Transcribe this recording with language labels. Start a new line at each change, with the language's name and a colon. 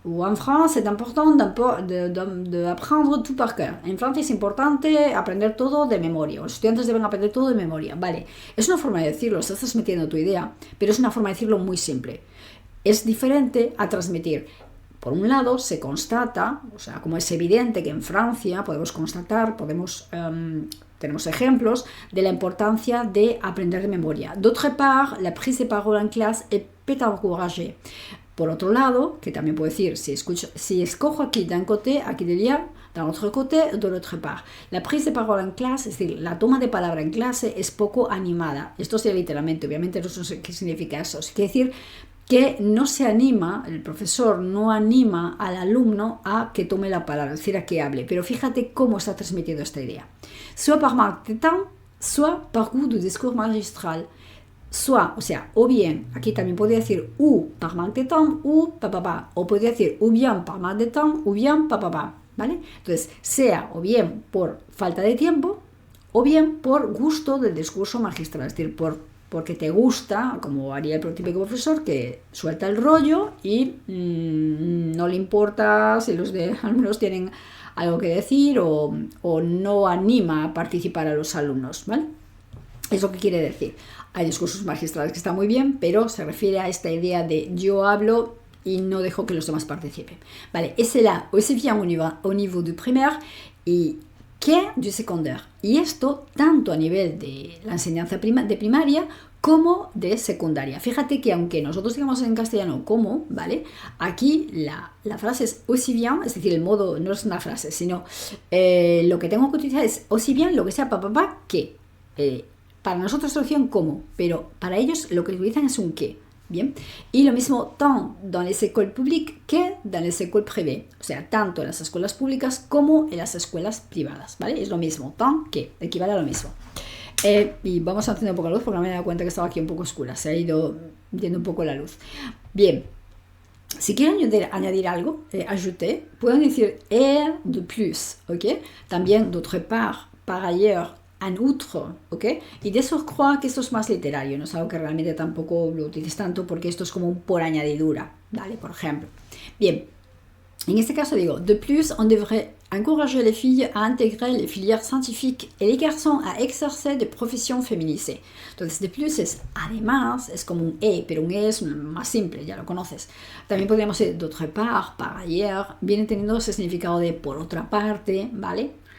French: Ou en France, c'est important d'apprendre tout par cœur.
Spanish: En Francia es importante aprender todo de memoria. Los estudiantes deben aprender todo de memoria. Vale, es una forma de decirlo, estás transmitiendo tu idea, pero es una forma de decirlo muy simple. Es diferente a transmitir. Por un lado, se constata, o sea, como es evidente que en Francia podemos constatar, tenemos ejemplos de la importancia de aprender de memoria.
French: D'autre part, la prise de parole en classe peut encourager.
Spanish: Por otro lado, que también puedo decir, si escojo aquí d'un côté, aquí diría
French: d'un autre côté, de l'autre part. La prise de parole
Spanish: en clase, es decir, la toma de palabra en clase es poco animada. Esto sería literalmente, obviamente no sé qué significa eso. Quiere decir que no se anima, el profesor no anima al alumno a que tome la palabra, es decir, a que hable. Pero fíjate cómo está transmitiendo esta idea.
French: Soit par manque de temps, soit par goût du discours magistral.
Spanish: Soit, o sea, o bien, aquí también podría decir
French: ou par manque de temps, ou pa.
Spanish: O podría decir
French: ou bien par manque de temps, ou bien pa.
Spanish: ¿Vale? Entonces, sea o bien por falta de tiempo, o bien por gusto del discurso magistral, es decir, porque te gusta, como haría el típico profesor, que suelta el rollo y no le importa si los alumnos tienen algo que decir o no anima a participar a los alumnos, ¿vale? Es lo que quiere decir. Hay discursos magistrales que están muy bien, pero se refiere a esta idea de yo hablo y no dejo que los demás participen.
French: Vale, et c'est là aussi bien au niveau du primaire y que du secondaire.
Spanish: Y esto tanto a nivel de la enseñanza de primaria como de secundaria. Fíjate que aunque nosotros digamos en castellano como, ¿vale? Aquí la frase es aussi bien, es decir, el modo no es una frase, sino lo que tengo que utilizar es aussi bien lo que sea papá que. Para nosotros traducción como, pero para ellos lo que utilizan es un que. Bien. Y lo mismo
French: tant dans les écoles publiques que dans les écoles privées.
Spanish: O sea, tanto en las escuelas públicas como en las escuelas privadas. ¿Vale? Es lo mismo. Tant que. Equivale a lo mismo. Y vamos a encender un poco la luz porque me he dado cuenta que estaba aquí un poco oscura. Se ha ido yendo un poco la luz. Bien. Si quiero añadir algo, ajouter, pueden decir de plus. ¿Ok? También d'autre part, par ailleurs, en outre, ¿ok? Y de surcroît que esto es más literario, no es algo que realmente tampoco lo utilices tanto porque esto es como un por añadidura, ¿vale? Por ejemplo. Bien, en este caso digo,
French: de plus, on devrait encourager les filles à intégrer les filières scientifiques et les garçons à exercer des professions féminisées.
Spanish: Entonces, de plus es además, es como un pero un es más simple, ya lo conoces. También podríamos decir d'autre part, par ailleurs, viene teniendo ese significado de por otra parte, ¿vale?